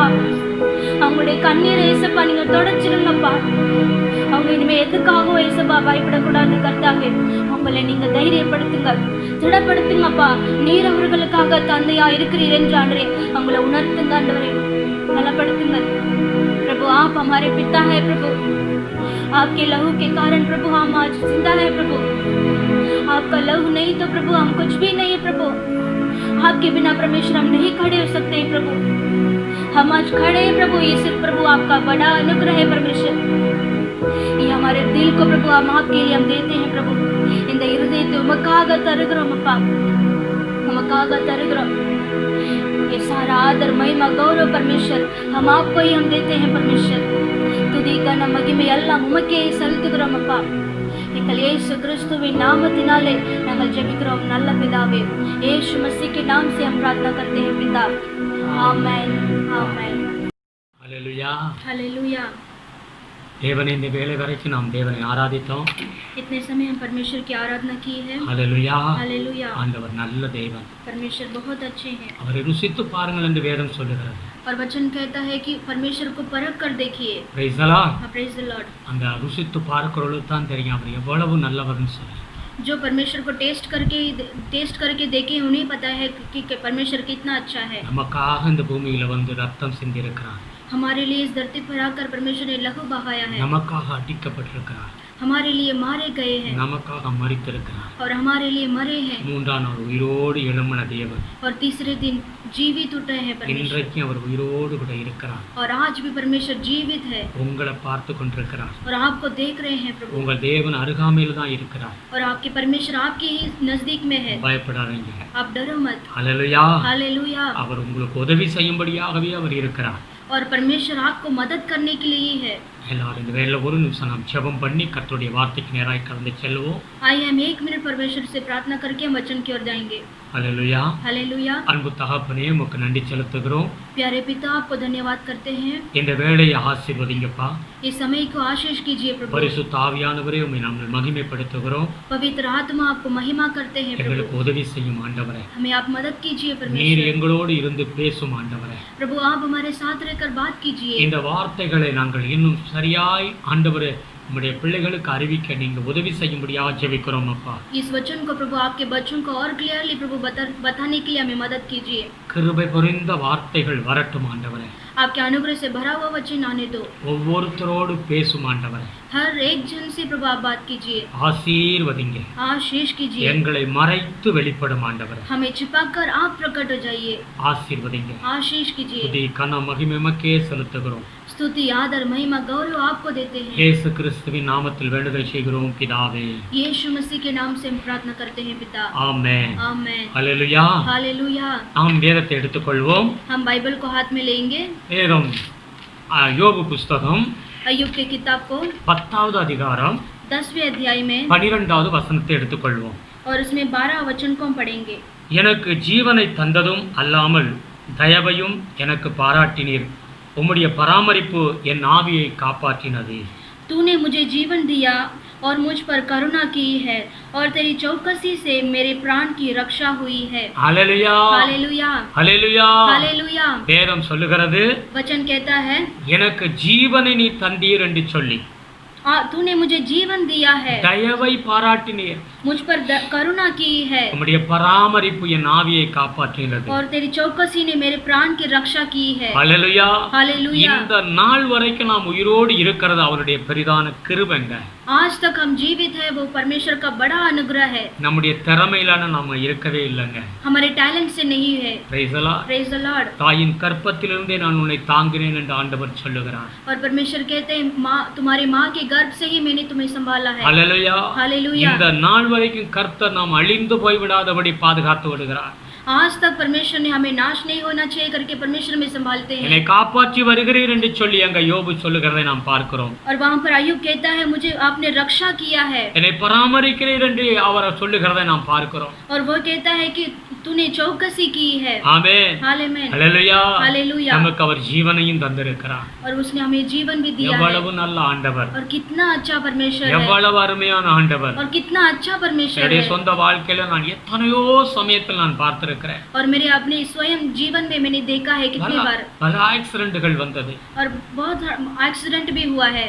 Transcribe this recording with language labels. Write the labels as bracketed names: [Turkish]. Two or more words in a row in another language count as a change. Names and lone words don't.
[Tamil] அவங்களுடைய கண்ணீரை இயேசுப்பா நீங்க தொடச்சிருங்கப்பா. அவங்க இனிமே எதுக்காகவும் இயேசுப்பா பயப்படக்கூடாது கர்த்தாவே. அவங்களை நீங்க தைரியப்படுத்துங்க, திடப்படுத்துங்கப்பா. நீர் அவர்களுக்காக தந்தையா இருக்கிறீர் என்று ஆண்டவரே அவங்களை உணர்த்துங்க ஆண்டவரே, பலப்படுத்துங்க प्रभु। [Hindi] आप हमारे पिता है प्रभु। आपके लहू के कारण प्रभु हम आज जिंदा है प्रभु। आपका लहू नहीं तो प्रभु हम कुछ भी नहीं है प्रभु। आपके बिना परमेश्वर हम नहीं खड़े हो सकते हैं प्रभु। हम आज खड़े हैं प्रभु, ये सिर्फ प्रभु आपका बड़ा अनुग्रह है परमेश्वर। ये हमारे दिल को प्रभु हम आपके लिए हम देते हैं प्रभु। [Tamil] இந்த இருதயத்தை உமக்காக தருகிறோம் அப்பா, உமக்காக தருகிறோம்। [Hindi] ये सारा आदर महिमा गौरव परमेश्वर हम आपको ही हम देते हैं परमेश्वर। [Tamil] துதி கன மகிமை எல்லாம் உமக்கே செலுத்துகிறோம் அப்பா। எங்கள் இயேசு கிறிஸ்துவின் நாமத்தினாலே நாங்கள் ஜெபிக்கிறோம் நல்ல பிதாவே। [Hindi] यीशु मसीह के नाम से हम प्रार्थना करते हैं पिता। आमेन आमेन। हालेलुया हालेलुया। [Tamil] தேவனை இந்த வேளை வரைக்கும் நாம் தேவனை ஆராதித்தோம்। [Hindi] इतने समय हम परमेश्वर की आराधना की है। हालेलुया हालेलुया। [Tamil] ஆண்டவர் நல்ல தேவன், [Hindi] परमेश्वर बहुत अच्छे हैं। [Tamil] அவரை ருசித்து பாருங்கள் என்று வேதம் சொல்லுகிறது। [Hindi] और वचन कहता है कि परमेश्वर को परख कर देखिए। [English] Praise the Lord। Praise the Lord। [Tamil] அந்த ருசித்து பார்க்கிறவர்களுக்கு தான் தெரியும் அவர் எவ்வளவு நல்லவர்னு சொல்லி। [Hindi] जो परमेश्वर को टेस्ट करके देखे उन्हें पता है कि परमेश्वर कितना अच्छा है। [Tamil] நமக்காக இந்த பூமியில வந்து ரத்தம் சிந்தி இருக்கிறார்। [Hindi] हमारे लिए इस धरती पर आकर परमेश्वर ने लहू बहाया है। [Tamil] நமக்காக அடிக்கப்பட்டிருக்கிறார்। [Hindi] हमारे लिए मारे गए हैं [Tamil] நமக்காக மரித்திருக்கிறார். [Hindi] और हमारे लिए मरे हैं [Tamil] மூன்றாம் நாள் உயிரோடு எழும்பின தேவன் [Hindi] और तीसरे दिन जीवित उठे हैं परमेश्वर [Tamil] இன்றைக்கு அவர் உயிரோடு கூட இருக்கிறார். [Hindi] और आज भी परमेश्वर जीवित है [Tamil] உங்களை பார்த்து கொண்டிருக்கிறார். [Hindi] और आपको देख रहे हैं प्रभु [Tamil] உங்கள் தேவன் அருகாமையில் தான் இருக்கிறார். [Hindi] और आपके परमेश्वर आपके ही नजदीक में है. [Tamil] பயப்படாதீங்க. [Hindi] आप डरो मत. [Tamil] ஹல்லேலூயா. [Hindi] हालेलुया. [Tamil] அவர் உங்களுக்கு உதவி செய்யும்படியாகவே அவர் இருக்கிறார். [Hindi] और परमेश्वर आपको मदद करने के लिए ही है. [Tamil] எல்லாரும் இந்த வேளையில ஒரு நிமிஷம் நாம் ஜெபம் பண்ணி கர்த்தருடைய வார்த்தைக்கு நேராக கடந்து செல்வோம். [Hindi] आइए हम 1 मिनट परमेश्वर से प्रार्थना करके हम वचन की ओर जाएंगे. [Tamil] ஹல்லேலூயா. [Hindi] हालेलुया. [Tamil] அன்பு தகப்பனே உமக்கு நன்றி செலுத்துகிறோம். [Hindi] प्यारे पिता आपको धन्यवाद करते हैं. [Tamil] இந்த வேளையை ஆசீர்வதிங்கப்பா. [Hindi] इस समय को आशीष कीजिए प्रभु. [Tamil] பரிசுத்த ஆவியானவரே உம்மை நாங்கள் மகிமைப்படுத்துகிறோம். [Hindi] पवित्र आत्मा आपको महिमा करते हैं प्रभु. [Tamil] எங்களுக்கு உதவி செய்யும் ஆண்டவரே. [Hindi] हमें आप मदद कीजिए [Tamil] நீர் [Hindi] परमेश्वर. [Tamil] எங்களோடு இருந்து பேசும் ஆண்டவரே. [Hindi] प्रभु आप हमारे साथ रहकर बात कीजिए. [Tamil] இந்த வார்த்தைகளை நாங்கள் இன்னும் சரியாய் ஆண்டவரே உம்முடைய பிள்ளைகளுக்கு அறிவிக்க நீங்க உதவி செய்யும்படியாக ஜெபிக்கிறோம் அப்பா. [Hindi] इस वचन को प्रभु आपके बच्चों को और क्लियरली प्रभु बताने के लिए हमें मदद कीजिए. [Tamil] கிருபை பொறிந்த வார்த்தைகள் வரட்டும் ஆண்டவரே. [Hindi] आपके अनुग्रह से भरा हुआ वचन आने दो. [Tamil] ஒவ்வொருத்தரோடு பேசும் ஆண்டவரே. [Hindi] हर एक जन से प्रभु आप बात कीजिए. [Tamil] ஆசீர்வதிங்க. [Hindi] आशीष कीजिए. [Tamil] எங்களை மறைத்து வெளிப்படும் ஆண்டவரே. [Hindi] हमें छिपाकर आप प्रकट हो जाइए. [Tamil] ஆசீர்வதிங்க. [Hindi] आशीष कीजिए. [Tamil] துதி கன மகிமை உமக்கே செலுத்துகிறோம். [Hindi] स्तुति आदर महिमा गौरव आपको देते हैं. [Tamil] இயேசு கிறிஸ்துவின் நாமத்தில் வேண்டுதல் செய்கிறோம் பிதாவே. [Hindi] यीशु मसीह के नाम से हम प्रार्थना करते हैं पिता. [Tamil] ஆமென். [Hindi] आमेन. [Tamil] ஹல்லேலூயா. [Hindi] हालेलुया. [Tamil] நாம் வேதத்தை எடுத்துக்கொள்வோம். [Hindi] हम बाइबल को हाथ में लेंगे. [Tamil] வேதம் யோபு புஸ்தகம் [Hindi] अय्यूब के किताब को [Tamil] 10வது அதிகாரம் [Hindi] 10वें अध्याय में [Tamil] 12வது வசனத்தை எடுத்துக்கொள்வோம். [Hindi] और उसमें 12 वचन को हम पढ़ेंगे. [Tamil] எனக்கு ஜீவனை தந்ததும் அல்லாமல் தயவையும் எனக்கு பாராட்டினீர். உம்முடைய பராமரிப்பு என் ஆவியை காப்பாற்றினது. [Hindi] तूने मुझे जीवन दिया और मुझ पर करुणा की है और तेरी चौकसी से मेरे प्राण की रक्षा हुई है. [Tamil] ஹல்லேலூயா. [Hindi] हालेलुया. [Tamil] ஹல்லேலூயா. [Hindi] हालेलुया. [Tamil] வேதம் சொல்லுகிறது [Hindi] वचन कहता है [Tamil] எனக்கு ஜீவனை நீ தந்தீர் என்று சொல்லி [Hindi] तूने मुझे जीवन दिया है, [Tamil] தயவை பாராட்டினீர். [Hindi] मुझ पर करुणा की है [Tamil] உம்முடைய பராமரிப்பு என் ஆவியை காப்பாற்றினது. [Hindi] और तेरी चौकसी ने मेरे प्राण की रक्षा की है. [Tamil] ஹல்லேலூயா. [Hindi] हालेलुया. [Tamil] இந்த நாள் வரைக்கும் நாம் உயிரோடு இருக்கிறது அவருடைய பெரிதான கிருபைங்க. [Hindi] आज तक हम जीवित है वो परमेश्वर का बड़ा अनुग्रह है. [Tamil] நம்முடைய திறமையிலான நாம இருக்கவே இல்லைங்க. [Hindi] हमारे टैलेंट से नहीं है. [English] Praise the Lord. Praise the Lord. [Tamil] தாயின் கற்பத்திலிருந்தே நான் உன்னை தாங்கினேன் என்று ஆண்டவர் சொல்லுகிறார். [Hindi] और परमेश्वर कहते हैं माँ तुम्हारी माँ के गर्भ से ही मैंने तुम्हें संभाला है. [Tamil] ஹல்லேலூயா. [Hindi] हालेलुया. [Tamil] இந்த நாள் வரைக்கும் கர்த்தர் நாம் அழிந்து போய்விடாதபடி பாதுகாத்து விடுகிறார். [Hindi] आज तक परमेश्वर ने हमें नाश नहीं होना चाहिए करके परमेश्वर में संभालते [Tamil] என்னை [Hindi] हैं. [Tamil] காப்பாற்றி வருகிறீர் என்று சொல்லி அங்க யோபு சொல்லுகிறதை நாம் பார்க்கிறோம். [Hindi] और वहाँ पर अय्यूब कहता है मुझे आपने रक्षा किया है. [Tamil] என்னை பராமரிக்கிறீர் என்று அவர் சொல்லுகிறதை நாம் பார்க்கிறோம். [Hindi] और वो कहता है कि तूने चौकसी की है. [Tamil] ஆமென். [Hindi] हालेलुया. [Tamil] ஹல்லேலூயா. [Hindi] हालेलुया. [Tamil] நமக்கு அவர் ஜீவனையும் தந்திருக்கிறார். [Hindi] और उसने हमें जीवन भी दिया है. [Tamil] எவ்வளவு நல்ல ஆண்டவர். [Hindi] और कितना अच्छा परमेश्वर है. [Tamil] எவ்வளவு அருமையான ஆண்டவர். [Hindi] और कितना अच्छा परमेश्वर [Tamil] என்னுடைய [Hindi] है. [Tamil] சொந்த வாழ்க்கையில நான் எத்தனையோ சமயத்தில் நான் பார்த்திருக்கிறேன். [Hindi] और मेरे अपने स्वयं जीवन में मैंने देखा है कितनी बार. [Tamil] பல ஆக்சிடென்ட்கள் வந்தது. [Hindi] और बहुत एक्सीडेंट भी हुआ है.